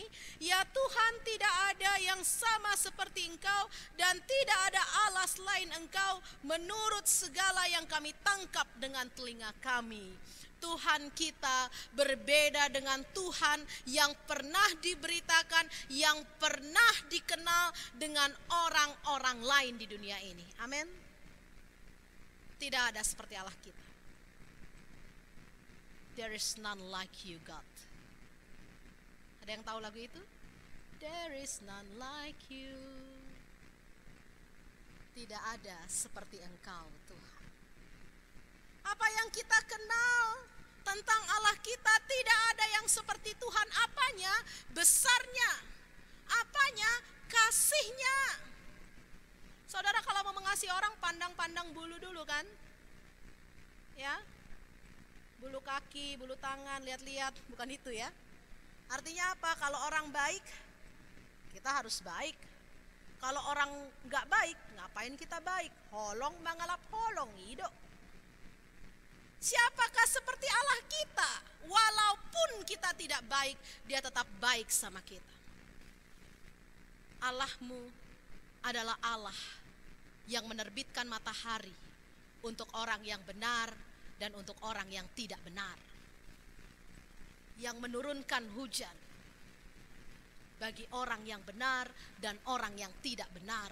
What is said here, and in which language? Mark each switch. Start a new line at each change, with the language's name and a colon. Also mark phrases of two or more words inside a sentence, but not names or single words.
Indonesian: Ya Tuhan, tidak ada yang sama seperti Engkau dan tidak ada Allah selain Engkau menurut segala yang kami tangkap dengan telinga kami. Tuhan kita berbeda dengan Tuhan yang pernah diberitakan, yang pernah dikenal dengan orang-orang lain di dunia ini. Amin. Tidak ada seperti Allah kita.
English: There is none like you, God.
Indonesian: Ada yang tahu lagu itu?
English: There is none like you.
Indonesian: Tidak ada seperti Engkau, Tuhan. Apa yang kita kenal tentang Allah kita, tidak ada yang seperti Tuhan. Apanya? Besarnya. Apanya? Kasihnya. Saudara kalau mau mengasihi orang, pandang-pandang bulu dulu kan? Ya. Bulu kaki, bulu tangan, lihat-lihat, bukan itu ya. Artinya apa? Kalau orang baik, kita harus baik. Kalau orang nggak baik, ngapain kita baik?
Batak Toba: Holong mangalap holong,
Indonesian: hidup. Siapakah seperti Allah kita? Walaupun kita tidak baik, Dia tetap baik sama kita. Allahmu adalah Allah yang menerbitkan matahari untuk orang yang benar dan untuk orang yang tidak benar, yang menurunkan hujan bagi orang yang benar dan orang yang tidak benar.